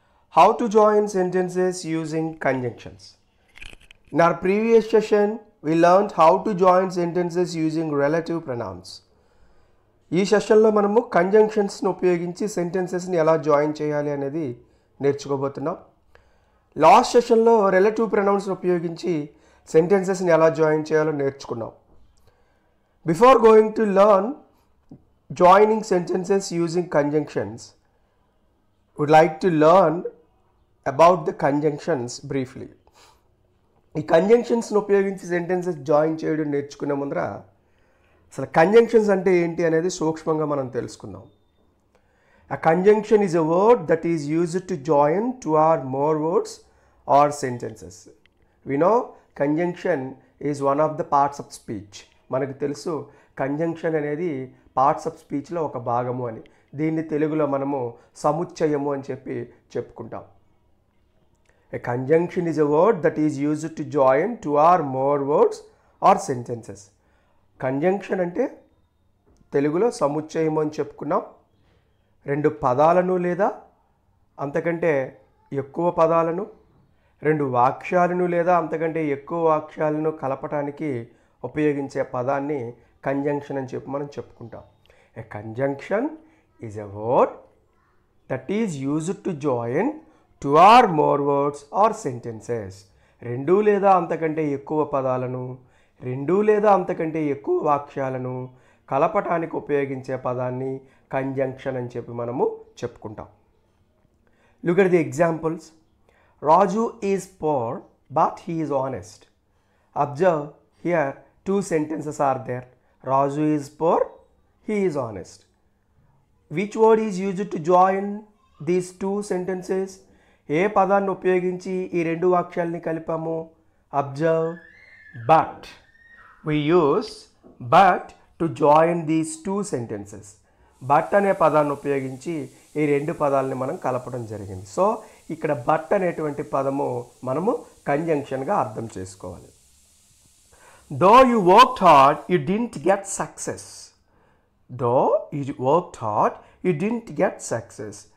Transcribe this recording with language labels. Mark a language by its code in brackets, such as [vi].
[en] How to join sentences using conjunctions. In our previous session, we learned how to join sentences using relative pronouns. [te] ఈ సెషన్లో మనము కంజంక్షన్స్ని ఉపయోగించి సెంటెన్సెస్ని ఎలా join చేయాలి అనేది నేర్చుకోబోతున్నాం. లాస్ట్ సెషన్లో రిలేటివ్ ప్రొనౌన్స్ని ఉపయోగించి సెంటెన్సెస్ని ఎలా జాయిన్ చేయాలో నేర్చుకున్నాం. [en] Before going to learn joining sentences using conjunctions, would like to learn about the conjunctions briefly. [te] ఈ కంజంక్షన్స్ని ఉపయోగించి సెంటెన్సెస్ జాయిన్ చేయడం నేర్చుకునే ముందర అసలు కంజంక్షన్స్ అంటే ఏంటి అనేది సూక్ష్మంగా మనం తెలుసుకుందాం. [en] A conjunction is a word that is used to join two or more words or sentences. We know conjunction is one of the parts of speech. [te] మనకు తెలుసు కంజంక్షన్ అనేది పార్ట్స్ ఆఫ్ స్పీచ్లో ఒక భాగము అని. దీన్ని తెలుగులో మనము సముచ్చయము అని చెప్పుకుంటాం. [en] A conjunction is a word that is used to join two or more words or sentences. [te] Conjunction అంటే తెలుగులో సముచ్చయము అని చెప్పుకున్నాం. రెండు పదాలను లేదా అంతకంటే ఎక్కువ పదాలను, రెండు వాక్యాలను లేదా అంతకంటే ఎక్కువ వాక్యాలను కలపటానికి ఉపయోగించే పదాన్ని కంజంక్షన్ అని మనం చెప్పుకుంటాం. [en] A conjunction is a word that is used to join two or more words or sentences. [te] రెండు లేదా అంతకంటే ఎక్కువ పదాలను, రెండు లేదా అంతకంటే ఎక్కువ వాక్యాలను కలపటానికి ఉపయోగించే పదాన్ని కంజంక్షన్ అని మనము చెప్పుకుంటాం. [en] Look at the examples. Raju is poor but he is honest. Observe here two sentences are there. Raju is poor, he is honest. Which word is used to join these two sentences? [te] ఏ పదాన్ని ఉపయోగించి ఈ రెండు వాక్యాలని కలిపాము? [en] Observe, but. We use but to join these two sentences. [te] but అనే పదాన్ని ఉపయోగించి ఈ రెండు పదాలని మనం కలపడం జరిగింది. సో ఇక్కడ but అనేటువంటి పదము మనము కంజంక్షన్గా అర్థం చేసుకోవాలి. [en] Though you worked hard, you didn't get success. Though you worked hard, you didn't get success.